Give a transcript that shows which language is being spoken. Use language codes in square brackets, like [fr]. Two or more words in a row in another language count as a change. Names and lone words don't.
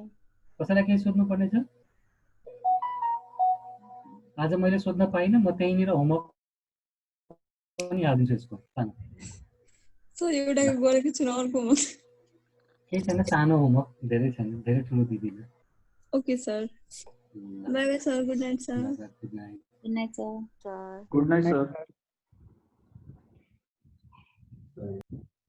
[ne] कसैलाई केही सोध्नु पर्ने छ आज मैले सोध्न पाइनँ म त्यहीँनिर होमवर्क पनि हालिदिन्छु यसको सानो सर एउटा गरेको छु अर्को म केही छैन सानो होमवर्क धेरै छैन धेरै ठुलो दिदिनँ [en] okay sir bye bye sir good night sir good night good night sir good night sir